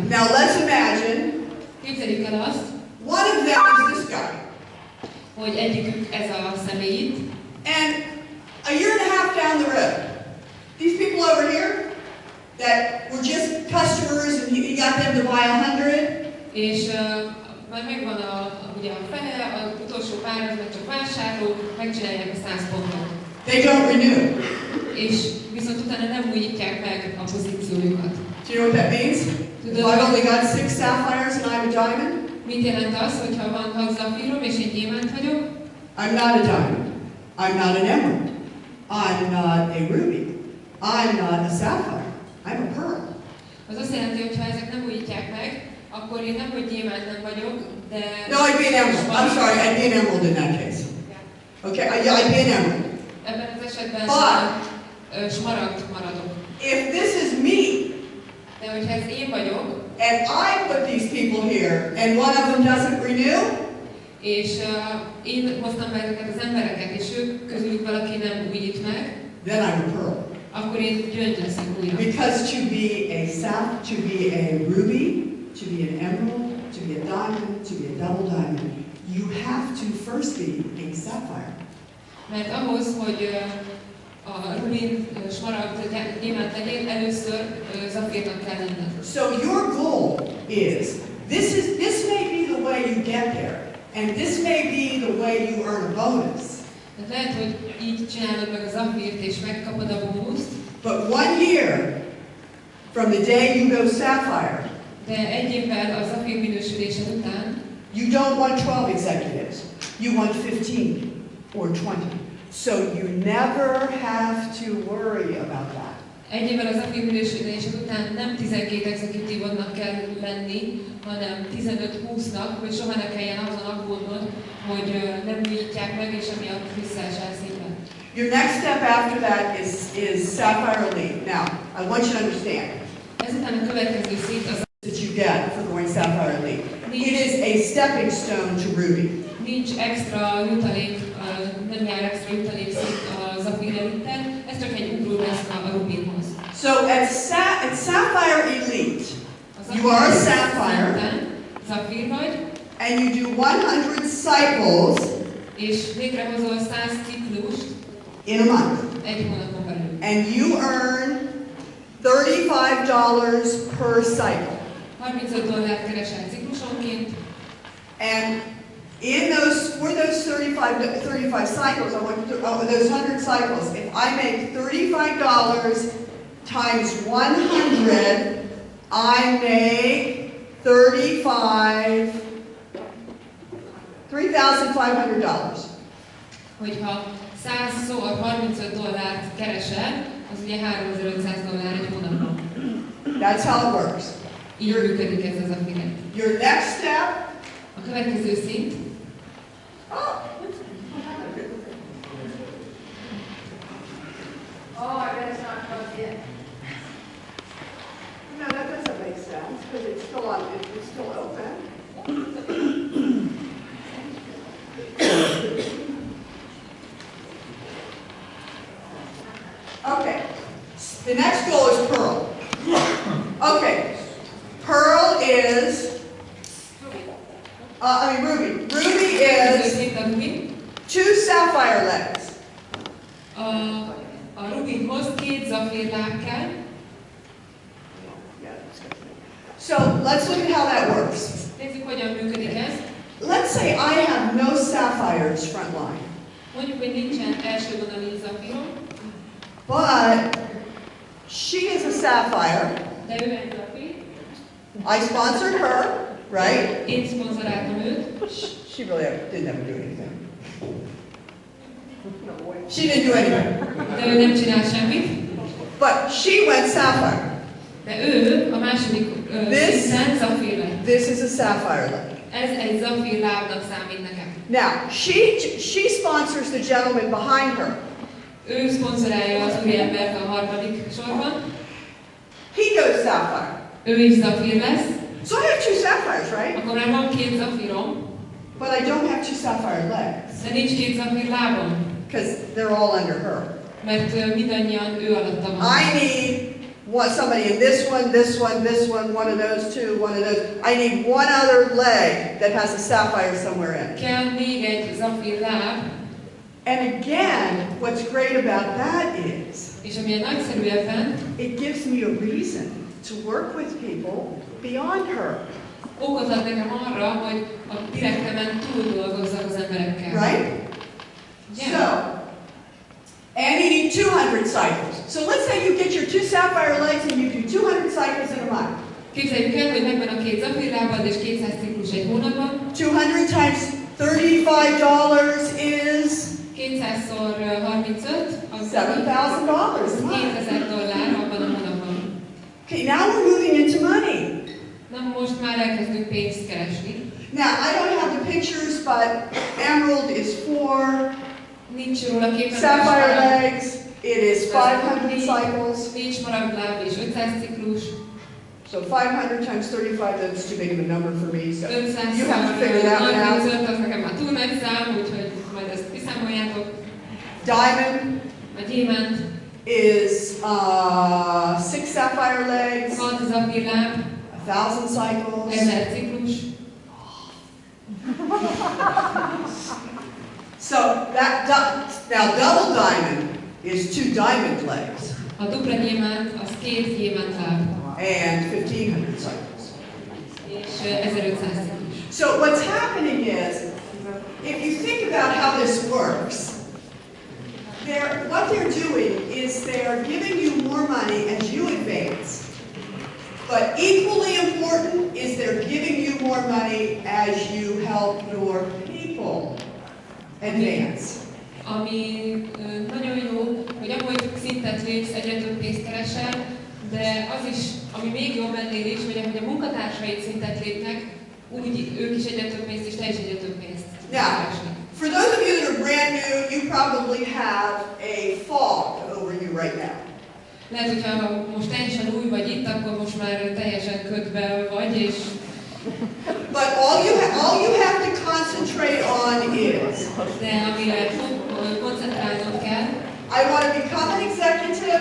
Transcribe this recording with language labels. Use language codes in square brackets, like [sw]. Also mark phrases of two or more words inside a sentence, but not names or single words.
[en] Now let's imagine [hu] Képzeljük el azt, [en] one of them is this guy. [hu] hogy egyikük ez a személy itt, [en] And a year and a half down the road, these people over here that were just customers and he got them to buy 100. [hu] és már megvan ugye a fele, az utolsó pár az meg csak vásárlók, megcsinálják a 100 pontot. [en] They don't renew. [hu] És viszont utána nem újítják meg a pozíciójukat. [en] Do you know what that means? If I've only got 6 sapphires and I'm a diamond, [hu] Mit jelent az, hogyha van 6 zafírom és én gyémánt vagyok? [en] I'm not a diamond. I'm not an emerald. I'm not a ruby. I'm not a sapphire. I'm a pearl. [hu] Az azt jelenti, hogy ha ezek nem újítják meg, akkor én nem, hogy gyémánt nem vagyok, de... [en] No, I'd be an emerald. I'm sorry, I'd be an emerald in that case. Okay, I'd be an emerald. [hu] Ebben az esetben smaragd maradok. [en] If this is me, [hu] De hogyha ez én vagyok, [en] and I put these people here, and one of them doesn't renew, [hu] és én hoztam be ezeket az embereket, és ők közülük valaki nem újít meg, [en] then I'm a pearl. [hu] akkor én gyöngy leszek újra. [en] Because to be a to be a ruby, to be an emerald, to be a diamond, to be a double diamond, you have to first be a sapphire. [hu] Mert ahhoz, hogy a rubin, smaragd, gyémánt legyél, először zafírnak kell lenned. [en] So your goal is this may be the way you get there, and this may be the way you earn a bonus. [hu] Tehát lehet, hogy így csinálod meg a zafírt és megkapod a bónuszt, [en] But 1 year from the day you go sapphire, [hu] de egy évvel a zafír minősülésed után [en] you don't want 12 executives. You want 15 or 20. So you never have to worry about that. [hu] egy évvel az zafír minősülésed után nem 12 exekutívodnak kell lenni, hanem 15-20-nak, hogy soha ne kelljen azon aggódnod, hogy nem újítják meg, és emiatt visszaesel szépen. [en] Your next step after that is sapphire elite. Now, I want you to understand [hu] Ezután a következő szint az, [en] that you get for going sapphire elite. It is a stepping stone to ruby. [hu] nincs extra jutalék, nem jár extra jutalék szint a zafír elitten, ez csak egy ugró lesz a rubinhoz. [en] So at sapphire elite, you are a sapphire, [hu] zafír vagy, [en] and you do 100 cycles [hu] és végrehozol 100 ciklust [en] in a month. [hu] egy hónapon belül. [en] And you earn $35 per cycle. [hu] $35 keresel ciklusonként, [en] And for those 35 cycles, those 100 cycles, if I make $35 times 100, I make $3,500. [hu] hogyha 100-szor $35 keresel, az ugye $3,500 egy hónapban. [en] That's how it works. [hu] Így működik ez az affiliate. [en] Your next step. [hu] A következő szint. [en] Oh, I bet it's not plugged in. No, that doesn't make sense because it's still on. It's still open. Okay. The next goal is pearl. Okay. Pearl is. Ruby. Ruby is 2 sapphire legs. [hu] A rubinhoz 2 zafír láb kell. [en] So let's look at how that works. [hu] Nézzük, hogyan működik ez. [en] Let's say I have no sapphires front line. [hu] Mondjuk, hogy nincsen első vonali zafírom. [en] But she is a sapphire. [hu] De ő egy zafír. [en] I sponsored her, right? [hu] Én szponzoráltam őt. [en] She really didn't ever do anything. She didn't do anything. [hu] De ő nem csinál semmit. [en] But she went sapphire. [hu] De ő a második szinten zafír lett. [en] This is a sapphire leg. [hu] Ez egy zafír lábnak számít nekem. [en] Now, she sponsors the gentleman behind her. [hu] Ő szponzorálja az úriembert a harmadik sorban. [en] He goes sapphire. [hu] Ő is zafír lesz. [en] So I have 2 sapphires, right? [hu] Akkor már van 2 zafírom. [en] But I don't have 2 sapphire legs. [hu] De nincs 2 zafír lábam. [en] Because they're all under her. [hu] Mert mindannyian ő alatta van. [en] I need want somebody in this one, this one, this one, one of those two, one of those. I need one other leg that has a sapphire somewhere in it. [hu] Kell még egy zafír láb. [en] And again, what's great about that is, [hu] És ami nagyszerű ebben, [en] it gives me a reason to work with people beyond her. [hu] Okot ad nekem arra, hogy a direktemen túl dolgozzak az emberekkel. [en] Right? Yeah. So, and you need 200 cycles. So let's say you get your 2 sapphire legs and you do 200 cycles in a month. [hu] Képzeljük el, hogy megvan a 2 zafírlábad és 200 ciklus egy hónapban. [en] 200 times $35 is [hu] 200-szor 35, az [en] $7,000. [hu] $2000 abban a hónapban. [en] Okay, now we're moving into money. [hu] Na most már elkezdünk pénzt keresni. [en] Now, I don't have the pictures, but emerald is 4, [hu] Nincs róla képen. [en] sapphire legs, it is 500 cycles. [hu] Nincs maragdláb és 500 ciklus. [en] So 500 times 35, that's too big of a number for me, so 500 you have to figure that one out. [hu] 35, az nekem már túl nagy szám, úgyhogy majd ezt kiszámoljátok. [en] Diamond [hu] A gyémánt [en] is 6 sapphire legs, [hu] 6 zafírláb, [en] 1,000 cycles. [hu] 1000 ciklus. [en] So now double diamond is 2 diamond legs [hu] A dupla gyémánt az 2 gyémánt láb. [en] and 1,500 cycles. [hu] És 1500 ciklus. [en] So what's happening is, if you think about how this works, what they're doing is they're giving you more money as you advance. But equally important is they're giving you more money as you help your people advance. [hu] Ami nagyon jó, hogy ahogy szintet lépsz, egyre több pénzt keresel, de az is, ami még jobb ennél is, hogy ahogy a munkatársaid szintet lépnek, úgy ők is egyre több pénzt, és te is egyre több pénzt keresnek. [en] For those of you that are brand new, you probably have a fog over you right now. [hu] Lehet, hogyha most teljesen új vagy itt, akkor most már teljesen ködbe vagy, és... [en] But all you have to concentrate on is, [hu] De amire koncentrálnod kell, [en] I want to become an executive,